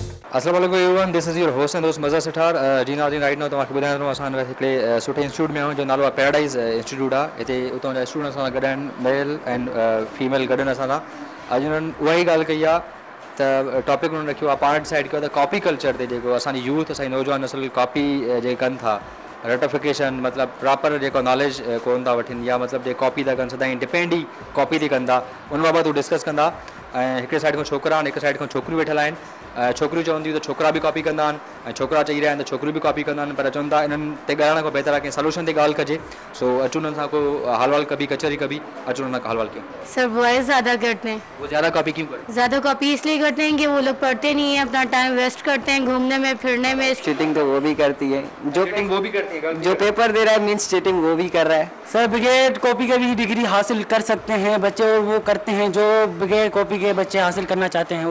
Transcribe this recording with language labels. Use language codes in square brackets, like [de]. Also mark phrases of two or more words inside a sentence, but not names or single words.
[ar] السلام علیکم [en] everyone, this is your host and दोस्त मज़ा सिठार। [sd] जी नाज़रीन, [en] right now [sd] तव्हांखे ॿुधायां थो असां हिकिड़े सुठे इंस्टीट्यूट में आहियूं जो नालो आहे पैराडाइज़ इंस्टीट्यूट आहे। हिते उतां जा स्टूडेंट असां सां गॾु आहिनि, [en] male and female [sd] गॾु आहिनि असां सां। अॼु हुननि उहा ई ॻाल्हि कई आहे त टॉपिक हुननि रखियो आहे, पाण डिसाइड कयो त [en] copy culture [sd] ते जेको असांजी यूथ, असांजी नौजवान नस्ल कॉपी जे कनि था, रेटिफिकेशन मतिलबु प्रॉपर जेको नॉलेज कोन था वठनि, या मतिलबु जे कॉपी था कनि सदाईं डिपेंड ई कॉपी थी कनि था, उन बाबति हू डिस्कस कंदा। ऐं हिकिड़े साइड खां छोकिरा आहिनि, हिकु साइड खां छोकिरियूं वेठल आहिनि। छोकिरियूं चवंदियूं त छोकिरा बि कॉपी कंदा आहिनि ऐं छोकिरा चई रहिया आहिनि त छोकिरियूं बि कॉपी कंदा आहिनि, पर चवनि था इन्हनि ते ॻाल्हाइण खां बहितर आहे कि सोल्यूशन ते ॻाल्हि कजे। सो अचूं उन्हनि सां को हाल वाल कभी कचहरी कभी अचूं उन्हनि सां हाल वाल कयूं। [en] sir boys [ur] زیادہ کرتے ہیں. وہ زیادہ کاپی کیوں کرتے ہیں? زیادہ کاپی اس لیے کرتے ہیں کہ وہ لوگ پڑھتے نہیں ہیں، اپنا [en] time waste [ur] کرتے ہیں گھومنے میں پھرنے میں. چیٹنگ تو وہ بھی کرتی ہے, وہ بھی کرتی ہے, جو پیپر دے رہا ہے [en] means cheating [ur] وہ بھی کر رہا ہے. سر بغیر کاپی کے بھی ڈگری حاصل کر سکتے ہیں بچے، اور وہ کرتے ہیں جو بغیر کاپی کے بچے حاصل کرنا چاہتے ہیں.